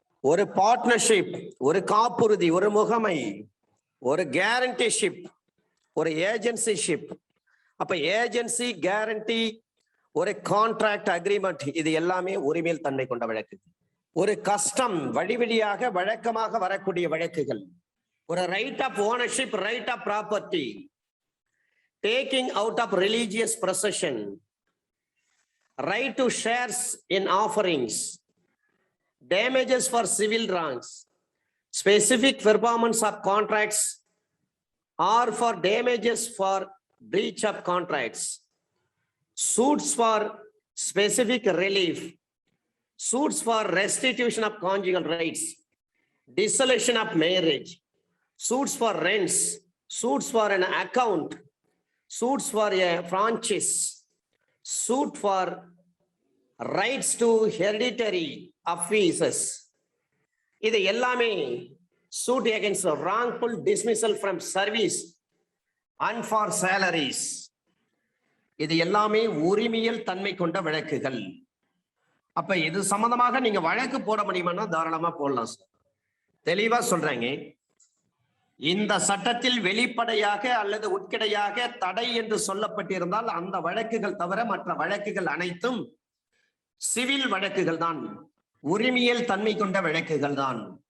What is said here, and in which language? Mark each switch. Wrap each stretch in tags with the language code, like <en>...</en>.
<ta>ஒரு பார்ட்னர்ஷிப், ஒரு காப்புறுதி, ஒரு முகமை, ஒரு கேரண்டிஷிப், ஒரு ஏஜென்சிஷிப். அப்ப ஏஜென்சி, கேரண்டி, ஒரு கான்ட்ராக்ட் அக்ரிமெண்ட், இது எல்லாமே உரிமையில் தன்மை கொண்ட வழக்குகள். ஒரு கஸ்டம், வழி வழியாக வழக்கமாக வரக்கூடிய வழக்குகள்.</ta> <en>ஒரு right of ownership, right of property, taking out of religious procession, right to shares in offerings, damages for civil wrongs, specific performance of contracts or for damages for breach of contracts, suits for specific relief, suits for restitution of conjugal rights, dissolution of marriage, suits for rents, suits for an account, suits for a franchise, suit for rights to hereditary offenses,</en> <ta>இது எல்லாமே</ta> <en>suit against wrongful dismissal from service and for salaries,</en> <ta>இது எல்லாமே உரிமையில் தன்மை கொண்ட வழக்குகள். அப்ப இது சம்பந்தமாக நீங்க வழக்கு போட முடியுமானா தாராளமா போடலாம் சார். தெளிவா சொல்றாங்க, இந்த சட்டத்தில் வெளிப்படையாக அல்லது உட்கிடையாக தடை என்று சொல்லப்பட்டிருந்தால் அந்த வழக்குகள் தவிர மற்ற வழக்குகள் அனைத்தும் சிவில் வழக்குகள் தான், உரிமையல் தன்மை கொண்ட வழக்குகள் தான்.</ta>